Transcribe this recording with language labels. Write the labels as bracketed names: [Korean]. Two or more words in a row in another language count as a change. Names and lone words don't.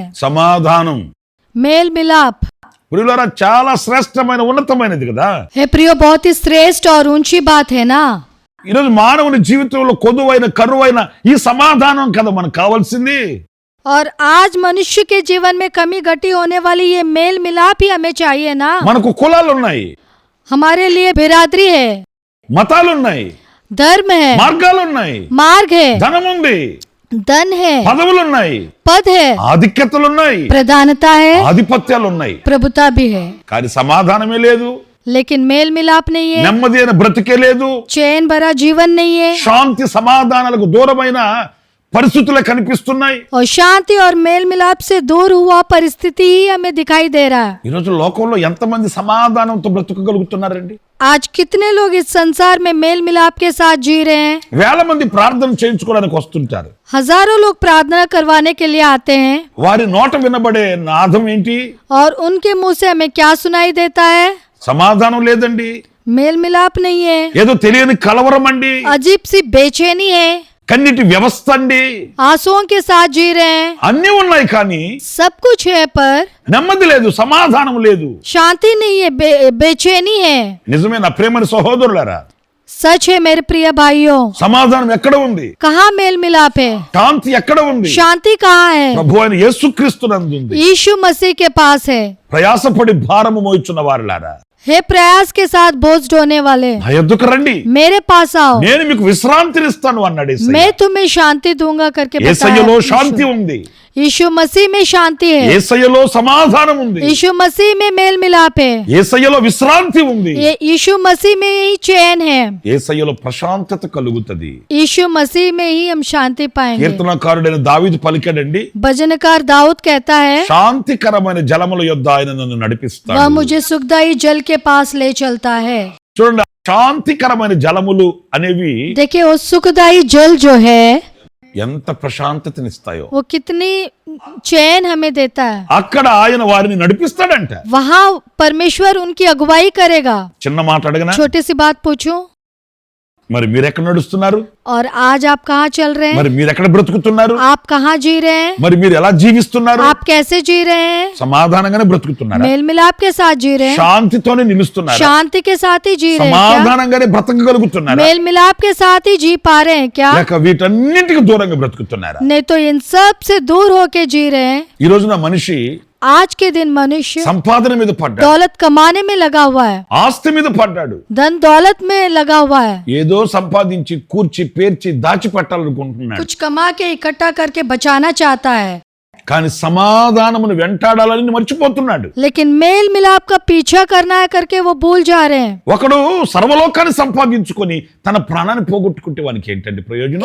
[Telugu] సమాధానం [Hindi] मेल मिलाप [Telugu] ప్రియులారా చాలా శ్రేష్టమైన ఉన్నతమైనది కదా. [Hindi] है प्रियो, बहुत ही श्रेष्ठ और ऊंची बात है ना। [Telugu] ఈరోజు మానవుని జీవితంలో కొదువైన కరువైన ఈ సమాధానం కదా మనకు కావాల్సింది. [Hindi] और आज मनुष्य के जीवन में कमी घटी होने वाली ये मेल मिलाप ही हमें चाहिए ना। [Telugu] మనకు కులాలు ఉన్నాయి, [Hindi] हमारे लिए बिरादरी है, [Telugu] మతాలు ఉన్నాయి, [Hindi] धर्म है, [Telugu] మార్గాలు ఉన్నాయి, [Hindi] मार्ग है, [Telugu] ధనం ఉంది, [Hindi] धन है, [Telugu] పదవులు ఉన్నాయి, [Hindi] पद है, [Telugu] ఆధిక్యతలు ఉన్నాయి, [Hindi] प्रधानता है, [Telugu] ఆధిపత్యాలు ఉన్నాయి. [Hindi] प्रभुता भी है, [Telugu] కానీ సమాధానమే లేదు, [Hindi] लेकिन मेल मिलाप नहीं है, [Telugu] నెమ్మది అయిన బ్రతికే లేదు, [Hindi] चैन भरा जीवन नहीं है, [Telugu] శాంతి సమాధానాలకు దూరమైన పరిస్థితులే కనిపిస్తున్నాయి. [Hindi] और शांति और मेल मिलाप से दूर हुआ परिस्थिति ही हमें दिखाई दे रहा है। [Telugu] ఈ రోజు లోకంలో ఎంతమంది సమాధానంతో బ్రతకగలుగుతున్నారండి? [Hindi] आज कितने लोग इस संसार में मेल मिलाप के साथ जी रहे हैं? [Telugu] వేల మంది ప్రార్థన చేయించుకోవడానికి వస్తుంటారు. [Hindi] हजारों लोग प्रार्थना करवाने के लिए आते हैं, [Telugu] వారి నోట వినబడే నాదం ఏంటి? [Hindi] और उनके मुंह से हमें क्या सुनाई देता है? [Telugu] సమాధానం లేదండి, [Hindi] मेल मिलाप नहीं है, [Telugu] ఏదో తెలియని కలవరం అండి, [Hindi] अजीब सी बेचैनी है, [Telugu] కన్నిటి వ్యవస్థ అండి. [Hindi] आंसुओं के साथ जी रहे हैं। [Telugu] అన్నీ ఉన్నాయి కానీ [Hindi] सब कुछ है पर [Telugu] నెమ్మది లేదు, సమాధానం లేదు. [Hindi] शांति नहीं है, बेचैनी है। [Telugu] నిజమే నా ప్రేమని సహోదరులారా, [Hindi] सच है मेरे प्रिय भाइयों, [Telugu] సమాధానం ఎక్కడ ఉంది? [Hindi] कहाँ मेल मिलाप है? [Telugu] శాంతి ఎక్కడ ఉంది? [Hindi] शांति कहाँ है? [Telugu] ప్రభు అయిన యేసుక్రీస్తునందు ఉంది. [Hindi] यीशु मसीह के पास है। [Telugu] ప్రయాసపడి భారము మోయిచున్న వారులారా, [Hindi] हे प्रयास के साथ बोझ ढोने वाले, [Telugu] నా యొద్దకు రండి, [Hindi] मेरे पास आओ, [Telugu] నేను మీకు విశ్రాంతినిస్తాను అన్నాడు యేసయ్య. [Hindi] मैं तुम्हें शांति दूंगा करके [Telugu] యేసయ్యలో [Hindi] बताया। [Telugu] శాంతి ఉంది, [Hindi] यीशु मसीह में शांति है, [Telugu] యేసయ్యలో సమాధానం ఉంది, [Hindi] यीशु मसीह में मेल मिलाप है, [Telugu] యేసయ్యలో విశ్రాంతి ఉంది, [Hindi] ये यीशु मसीह में ही चैन है, [Telugu] యేసయ్యలో ప్రశాంతత కలుగుతది. [Hindi] यीशु मसीह में ही हम शांति पाएंगे। [Telugu] కీర్తనకారుడైన దావీదు పలికాడండి, [Hindi] भजनकार दाऊद कहता है, [Telugu] శాంతికరమైన జలముల యొద్ద ఆయన నన్ను [Hindi] वह [Telugu] నడిపిస్తాడు. [Hindi] मुझे सुखदाई जल के पास ले चलता है। [Telugu] చూడండి, శాంతికరమైన జలములు అనేవి [Hindi] देखिए वो सुखदाई जल जो है [Telugu] ఎంత ప్రశాంతతనిస్తాయో, [Hindi] वो कितनी चैन हमें देता है। [Telugu] అక్కడ ఆయన వారిని నడిపిస్తాడంట. [Hindi] वहाँ परमेश्वर उनकी अगुवाई करेगा। [Telugu] చిన్న మాట అడగనా, [Hindi] छोटी सी बात पूछूं, [Telugu] మరి మీరెక్కడ నడుస్తున్నారు? [Hindi] और आज आप कहाँ चल रहे हैं? [Telugu] మరి మీరెక్కడ బ్రతుకుతున్నారు? [Hindi] आप कहाँ जी रहे हैं? [Telugu] మరి మీరు ఎలా జీవిస్తున్నారు? [Hindi] आप कैसे जी रहे हैं? [Telugu] సమాధానంగానే బ్రతుకుతున్నారా? [Hindi] मेल मिलाप के साथ जी रहे हैं? [Telugu] శాంతితోనే నిలుస్తున్నారా? [Hindi] शांति के साथ ही जी रहे हैं क्या? [Telugu] సమాధానంగానే బ్రతకగలుగుతున్నారా? [Hindi] मेल मिलाप के साथ ही जी पा रहे हैं क्या? [Telugu] లేక వీటన్నిటికి దూరంగా బ్రతుకుతున్నారా? [Hindi] नहीं तो इन सब से दूर होके जी रहे हैं। [Telugu] ఈ రోజున మనిషి [Hindi] आज के दिन मनुष्य [Telugu] సంపాదన మీద పడ్డాడు, [Hindi] दौलत कमाने में लगा हुआ है, [Telugu] ఆస్తి మీద పడ్డాడు, [Hindi] धन दौलत में लगा हुआ है, [Telugu] ఏదో సంపాదించి కూర్చి పేర్చి దాచిపెట్టాలనుకుంటున్నాడు. [Hindi] कुछ कमा के इकट्ठा करके बचाना चाहता है, [Telugu] కానీ సమాధానమును వెంటాడాలని మర్చిపోతున్నాడు. [Hindi] लेकिन मेल मिलाप का पीछा करना है करके वो भूल जा रहे हैं। [Telugu] ఒకడు సర్వలోకాన్ని సంపాదించుకొని తన ప్రాణాన్ని పోగొట్టుకుంటే వానికి ఏంటండి ప్రయోజనం?